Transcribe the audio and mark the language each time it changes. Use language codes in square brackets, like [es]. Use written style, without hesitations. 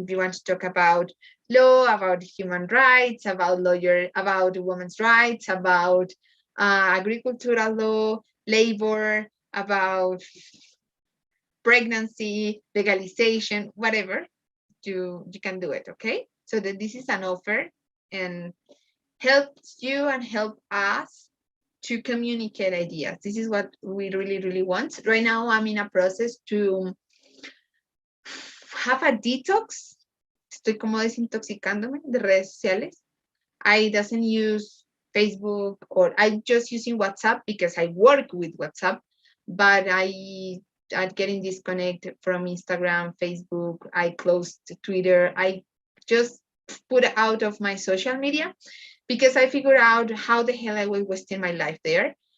[en] If you want to talk about law, about human rights, about women's rights, about agricultural law, labor, about pregnancy, legalization, whatever, you can do it, okay? So that this is an offer and helps you and help us to communicate ideas. This is what we really, really want. Right now, I'm in a process to have a detox. [es] Estoy como desintoxicándome de redes sociales. [en] I doesn't use Facebook, or I'm just using WhatsApp because I work with WhatsApp, but I'm getting disconnected from Instagram, Facebook. I closed Twitter. I just put out of my social media because I figured out how the hell I was wasting my life there.